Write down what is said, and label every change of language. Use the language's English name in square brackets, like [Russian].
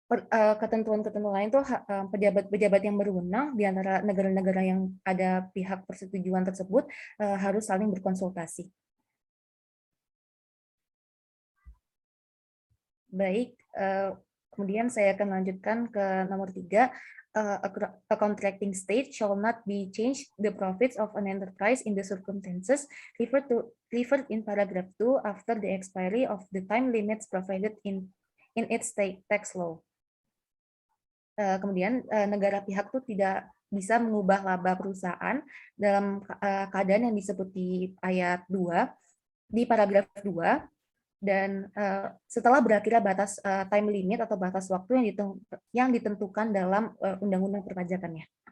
[Indonesian] ketentuan-ketentuan lain tuh pejabat-pejabat yang berwenang di antara negara-negara yang ada pihak persetujuan tersebut harus saling berkonsultasi. Baik, kemudian saya akan lanjutkan ke nomor 3. [English] A contracting state shall not be changed the profits of an enterprise in the circumstances referred in paragraph 2 after the expiry of the time limits provided in its tax law. [Indonesian] Kemudian negara pihak itu tidak bisa mengubah laba perusahaan dalam keadaan yang disebut di ayat 2, di paragraf 2, dan setelah berakhirnya batas time limit atau batas waktu yang ditentukan dalam undang-undang perpajakannya.